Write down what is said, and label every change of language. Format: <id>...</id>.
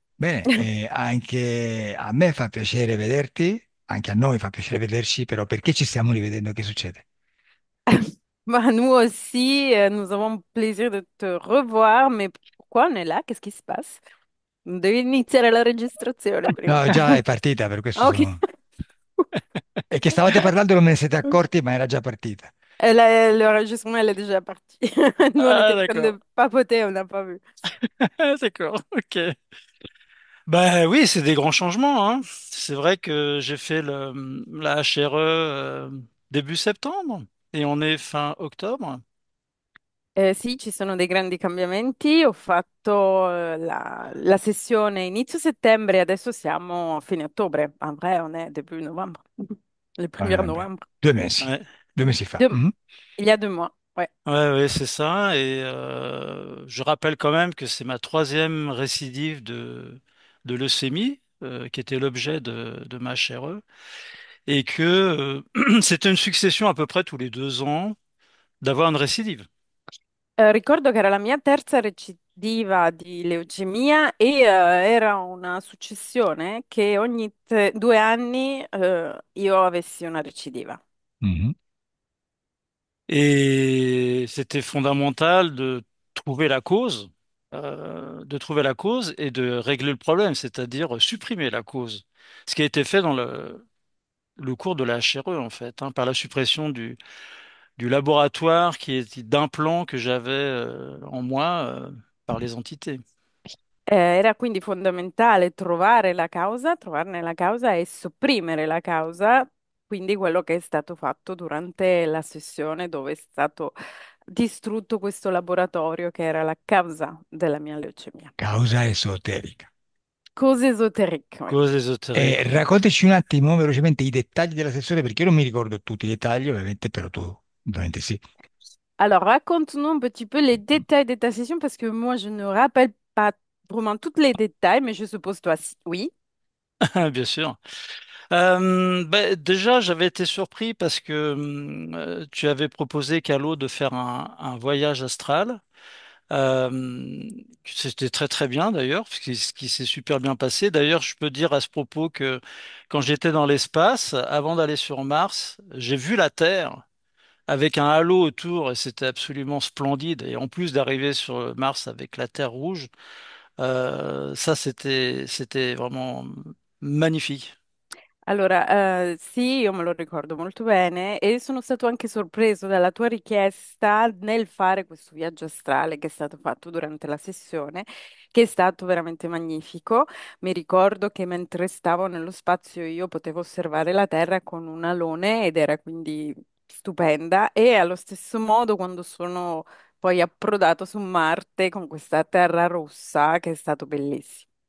<it>bene, anche a me fa piacere vederti, anche a noi fa piacere vederci, però perché ci stiamo rivedendo? Che succede?</it> <fr>Bah, nous aussi, nous avons plaisir de te revoir, mais pourquoi on est là? Qu'est-ce qui se passe?</fr> <it>Devi iniziare la registrazione prima. No, già è partita, per questo Ok. sono... E che stavate parlando non me ne siete accorti, ma era già partita.</it> <fr>L'enregistrement, elle est déjà partie. Nous, on était Ah, en train d'accord. de papoter, on n'a pas vu. D'accord, ok. Ben oui, c'est des grands changements, hein. C'est vrai que j'ai fait la HRE début septembre et on est fin octobre.</fr> <it>Sì, ci sono dei grandi cambiamenti. Ho fatto la sessione inizio settembre e adesso siamo a fine ottobre.</it> <fr>En vrai, on est début novembre. Le 1er</fr> <it>vabbè.</it> <fr>novembre.</fr> <it>2 mesi,</it> <fr>Ouais,</fr> <it>2 mesi fa.</it> <fr>Deux- Mhm. Il y a 2 mois, ouais. ouais, ouais, c'est ça. Et je rappelle quand même que c'est ma troisième récidive de leucémie, qui était l'objet de ma HRE, et que c'était une succession à peu près tous les 2 ans d'avoir une récidive.</fr> <it>Ricordo che era la mia terza recidiva di leucemia e era una successione che ogni 2 anni io avessi una recidiva. Mhm.</it> <fr>Et c'était fondamental de trouver la cause et de régler le problème, c'est-à-dire supprimer la cause. Ce qui a été fait dans le cours de la HRE, en fait, hein, par la suppression du laboratoire d'implant que j'avais en moi par les entités.</fr> <it>Era quindi fondamentale trovarne la causa e sopprimere la causa, quindi quello che è stato fatto durante la sessione dove è stato distrutto questo laboratorio che era la causa della mia leucemia. Causa esoterica. Cose esoteriche,</it> <fr>oui. Cause ésotériques, oui.</fr> <it>Raccontaci un attimo velocemente i dettagli della sessione, perché io non mi ricordo tutti i dettagli, ovviamente, però tu ovviamente sì.</it> <fr>Alors, raconte-nous un petit peu les détails de ta session parce que moi, je ne rappelle pas vraiment tous les détails, mais je suppose toi, oui. Bien sûr. Ben, déjà, j'avais été surpris parce que tu avais proposé, Calo, de faire un voyage astral. Euh, C'était très très bien d'ailleurs, ce qui s'est super bien passé. D'ailleurs, je peux dire à ce propos que quand j'étais dans l'espace, avant d'aller sur Mars, j'ai vu la Terre avec un halo autour et c'était absolument splendide. Et en plus d'arriver sur Mars avec la Terre rouge, ça c'était vraiment magnifique.</fr> <it>Allora, sì, io me lo ricordo molto bene e sono stato anche sorpreso dalla tua richiesta nel fare questo viaggio astrale che è stato fatto durante la sessione, che è stato veramente magnifico. Mi ricordo che mentre stavo nello spazio io potevo osservare la Terra con un alone ed era quindi stupenda e allo stesso modo quando sono poi approdato su Marte con questa terra rossa che è stato bellissimo.</it>